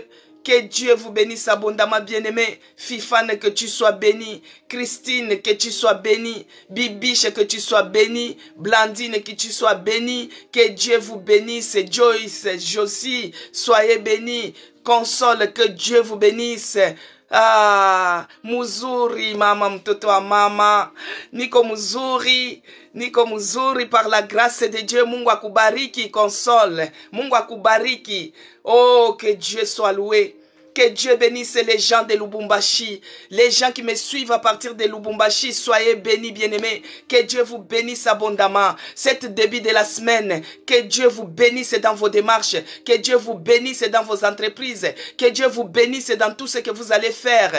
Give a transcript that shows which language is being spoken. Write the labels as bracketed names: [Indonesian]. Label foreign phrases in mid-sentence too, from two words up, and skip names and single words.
[French] Que Dieu vous bénisse abondamment, bien-aimé. Fifane, que tu sois béni. Christine, que tu sois béni. Bibiche, que tu sois béni. Blandine, que tu sois béni. Que Dieu vous bénisse. Joyce, Josie, soyez bénis. Console, que Dieu vous bénisse. [Swahili] Ah, muzuri mama mtoto wa mama, niko muzuri [French] par la grâce de Dieu. [Swahili] Mungu akubariki console, Mungu akubariki. [French] Oh, que Dieu soit loué. Que Dieu bénisse les gens de Lubumbashi. Les gens qui me suivent à partir de Lubumbashi, soyez bénis, bien-aimés. Que Dieu vous bénisse abondamment. Cet début de la semaine, que Dieu vous bénisse dans vos démarches. Que Dieu vous bénisse dans vos entreprises. Que Dieu vous bénisse dans tout ce que vous allez faire.